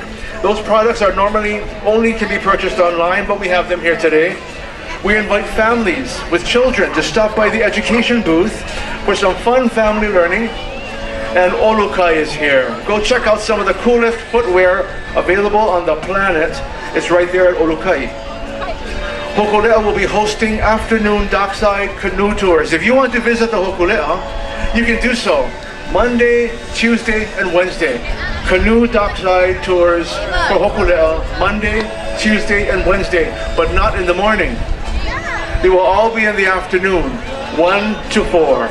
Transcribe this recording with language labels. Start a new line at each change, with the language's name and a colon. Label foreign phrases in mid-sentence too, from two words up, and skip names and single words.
English: Those products are normally only can be purchased online, but we have them here today. We invite families with children to stop by the education booth for some fun family learning. And Olukai is here. Go check out some of the coolest footwear available on the planet. It's right there at Olukai. Hōkūleʻa will be hosting afternoon dockside canoe tours. If you want to visit the Hōkūleʻa, you can do so Monday, Tuesday, and Wednesday. Canoe dockside tours for Hōkūleʻa Monday, Tuesday, and Wednesday, but not in the morning. They will all be in the afternoon, 1 to 4.